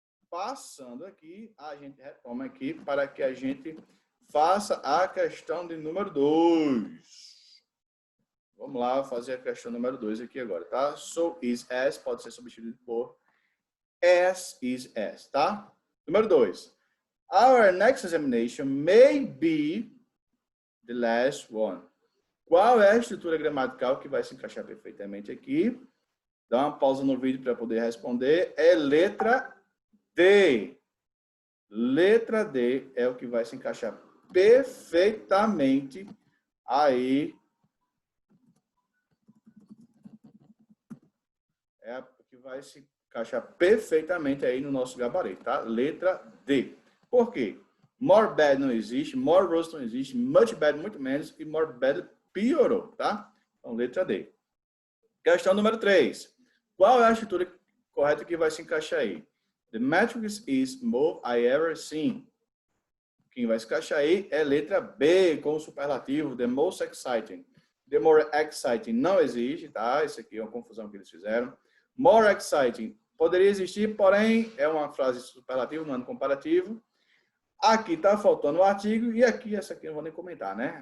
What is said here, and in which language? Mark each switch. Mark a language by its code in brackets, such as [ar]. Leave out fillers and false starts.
[pt] Passando aqui, a gente retoma aqui para que a gente faça a questão de número 2. Vamos lá fazer a questão número 2 aqui agora, tá? [en] So is as [pt] pode ser substituído por [en] as is as, [pt] tá? Número 2. [en] Our next examination may be the last one. [pt] Qual é a estrutura gramatical que vai se encaixar perfeitamente aqui? Dá uma pausa no vídeo para poder responder. É letra D. Letra D é o que vai se encaixar perfeitamente aí. É o que vai se encaixar perfeitamente aí no nosso gabarito, tá? Letra D. Por quê? More bad não existe, more worse não existe, much bad muito menos e more bad piorou, tá? Então, letra D. Questão número 3. Qual é a estrutura correta que vai se encaixar aí? [en] The matrix is most I ever seen. [pt] Quem vai se encaixar aí é letra B, com o superlativo, [en] the most exciting. The more exciting [pt] não existe, tá? Isso aqui é uma confusão que eles fizeram. [en] More exciting [pt] poderia existir, porém é uma frase superlativa, não é comparativo. Aqui está faltando o artigo e aqui, essa aqui eu não vou nem comentar, né?